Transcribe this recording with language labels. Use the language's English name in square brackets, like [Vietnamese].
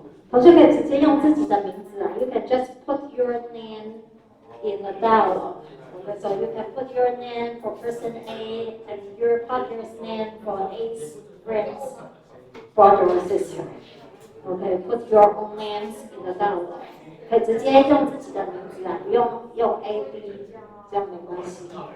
[Chinese] 同学可以直接用自己的名字啊， [English] you can just put your name in the dialogue. Okay, so you can put your name for person A and your partner's name for A's friend's brother or sister. Okay, put your own names in the dialogue. [Chinese] 可以直接用自己的名字啊，不用用 A、B， 这样没关系。